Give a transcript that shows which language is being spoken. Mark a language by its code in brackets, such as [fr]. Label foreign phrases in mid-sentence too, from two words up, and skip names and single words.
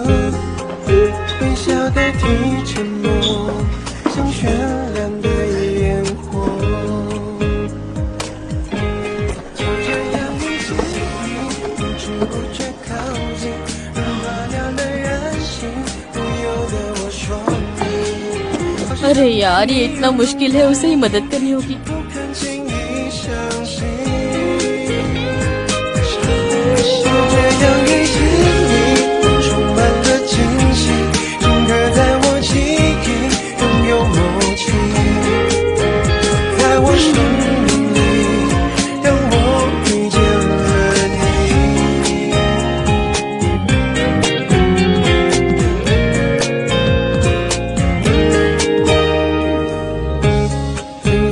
[zh] 微笑代替沉默，像绚烂的烟火。就这样一起，不知不觉靠近，融化了的任性，不由得我说你。 [hi] अरे यार, ये इतना मुश्किल है, उसे ही मदद करनी होगी। [zh] 不肯轻易相信，就这样一起，你充满了惊喜，整个在我记忆，拥有默契，在我生命里，让我遇见了你。